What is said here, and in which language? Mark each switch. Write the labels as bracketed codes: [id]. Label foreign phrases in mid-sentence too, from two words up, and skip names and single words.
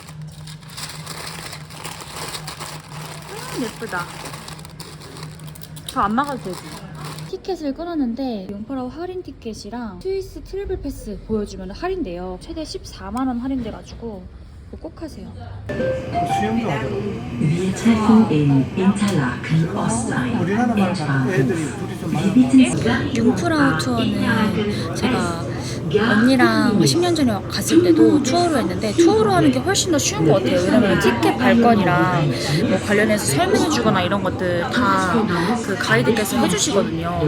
[ko] 예쁘다. 저 안 막아도 되지. 티켓을 끊었는데 융프라우 할인 티켓이랑 스위스 트래블 패스 보여주면 할인돼요. 최대 14만원 할인돼가지고 이거 꼭 하세요. 수영도 하더라고. [de] Wir treffen in Interlaken Ostsein. [ko] 우리나라 말 하는 애들이 둘이 좀 많아. 융프라우 투어는 제가 언니랑 10년 전에 갔을 때도 투어로 했는데 투어로 하는 게 훨씬 더 쉬운 것 같아요. 왜냐면 티켓 발권이랑 뭐 관련해서 설명해 주거나 이런 것들 다 그 가이드께서 해주시거든요.